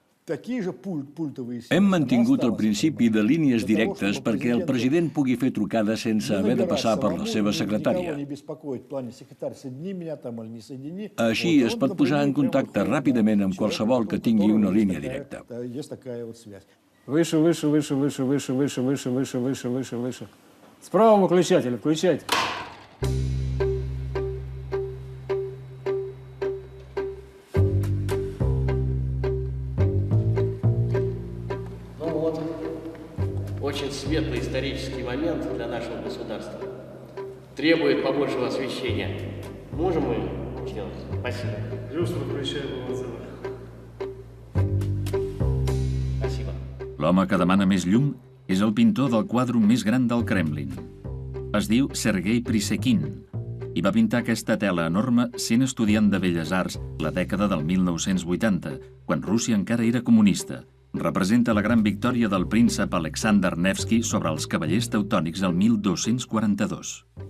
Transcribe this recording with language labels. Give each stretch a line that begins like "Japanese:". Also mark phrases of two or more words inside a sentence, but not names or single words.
Catalan: Hem mantingut el principi de línies directes perquè el president pugui fer trucades sense haver de passar per la seva secretària. Així es pot posar en contacte ràpidament amb qualsevol que tingui una línia directa.
Russian: Выше, выше, выше, выше, выше, выше, выше, выше, выше, выше, выше. Справа выключатель, включайте. Очень светлый исторический момент для нашего государства. Требует побольшего освещения. Можем мы сделать? Спасибо. Люстру включаем в отзывах. Спасибо.
Catalan: L'home que demana més llum és el pintor del quadre més gran del Kremlin. Es diu Sergei Prisekin i va pintar aquesta tela enorme sent estudiant de Belles Arts la dècada del 1980, quan Rússia encara era comunista. Representa la gran victòria del príncep Alexander Nevsky sobre els cavallers teutònics el 1242.